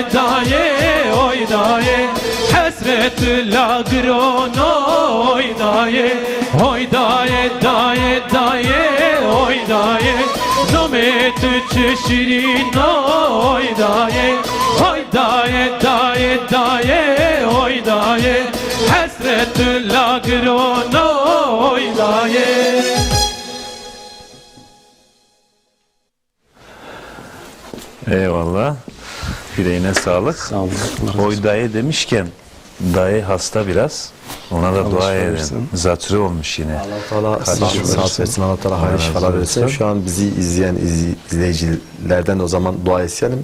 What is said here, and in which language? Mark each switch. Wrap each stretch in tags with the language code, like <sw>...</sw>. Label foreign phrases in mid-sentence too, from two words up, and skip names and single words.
<zza>daye oy daye Hasretü lagron oy daye Oy daye daye daye oy daye Namit şirin oy daye Oy daye daye daye oy daye Hasretü lagron oy daye</zza> <tr>Eyvallah. Yüreğine sağlık. Sağ olun. Allah razı olsun. Oydaye demişken dayı hasta biraz. Ona da dua şifa edin. versin. Zatürre olmuş yine. Allah sağlık versin, Allah Teala hayırlı şifalar versin. Şu an bizi izleyen izleyicilerden de o zaman dua isteyelim.</tr>